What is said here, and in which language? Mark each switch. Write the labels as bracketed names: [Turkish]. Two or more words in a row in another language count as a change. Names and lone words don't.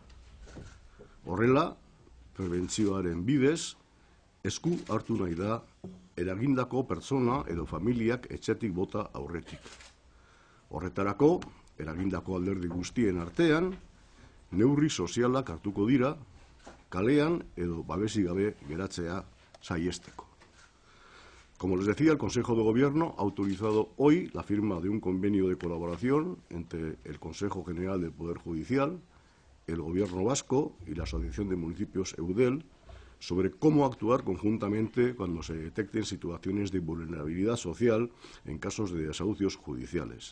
[Basque] Horrela, prebentzioaren bidez, esku hartu nahi da eragindako pertsona edo familiak etxetik bota aurretik. Horretarako, eragindako alderdi guztien artean, neurri sozialak hartuko dira, kalean edo babesik gabe geratzea saihesteko. [Spanish] Como les decía, el Consejo de Gobierno ha autorizado hoy la firma de un convenio de colaboración entre el Consejo General del Poder Judicial, el Gobierno vasco y la Asociación de Municipios Eudel sobre cómo actuar conjuntamente cuando se detecten situaciones de vulnerabilidad social en casos de desahucios judiciales.